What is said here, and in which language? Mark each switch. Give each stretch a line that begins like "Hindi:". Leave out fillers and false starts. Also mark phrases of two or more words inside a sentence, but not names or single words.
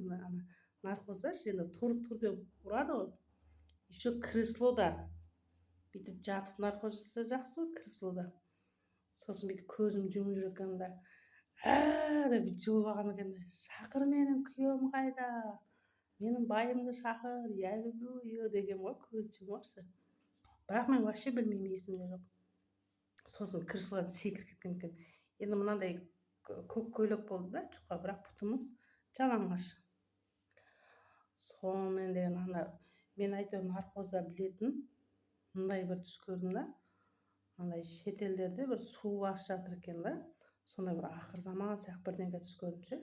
Kazakh: Наркозда енді тұр деп ұрады ғой. Еще креслода бүйтіп жатып наркоз жасаса жақсы ғой, креслода. сосын бүйтіп көзімді жұмып жүр екенмін да деп бүйтіп жылып алғам екен да, шақыр менің күйеуім қайда, менің байымды шақыр,
Russian: я люблю ее
Kazakh: деген ғой, көзді жұмып алшы. Бірақ мен вообще білмеймін, есімде жоқ. Сосын кір судан секіріп кеткен екен. Енді мынандай көк көйлек болды да, жұқа, бірақ бұтымыз жалаңаш. Сонымен деген мен әйтеуір нархозда білетін мындай бір түс көрдім да, андай шетелдерде бір су басып жатыр екен да, сондай бір ақыр заман сияқты бірдеңе түс көрдім ше.